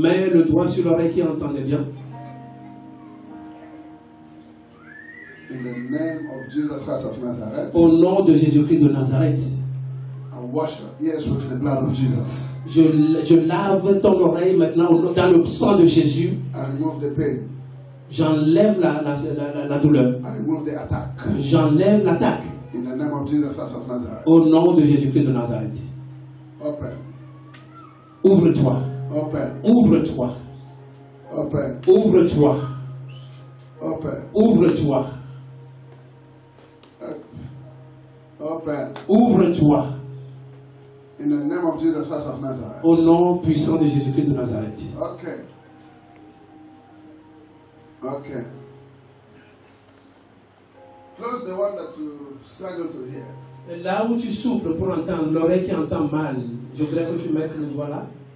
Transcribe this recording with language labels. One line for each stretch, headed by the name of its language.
French: Mets le doigt sur l'oreille qui entendait bien.
English: In the name of Jesus Christ of Nazareth.
French: Au nom de Jésus-Christ de Nazareth.
English: And wash your ears with the blood of Jesus.
French: Je lave ton oreille maintenant dans le sang de Jésus.
English: I remove the pain.
French: J'enlève la douleur.
English: I remove the attack.
French: J'enlève l'attaque.
English: In the name of Jesus Christ of Nazareth.
French: Au nom de Jésus-Christ de Nazareth.
English: Open.
French: Ouvre-toi.
English: Open.
French: Ouvre-toi.
English: Open.
French: Ouvre-toi.
English: Open.
French: Ouvre-toi.
English: Open.
French: Ouvre-toi.
English: In the name of Jesus Christ of Nazareth.
French: Au nom puissant de Jésus-Christ de Nazareth.
English: Okay. Okay. Close the one that you struggle to hear.
French: Là où tu souffres pour entendre, l'oreille qui entend mal, je voudrais que tu mettes le doigt là.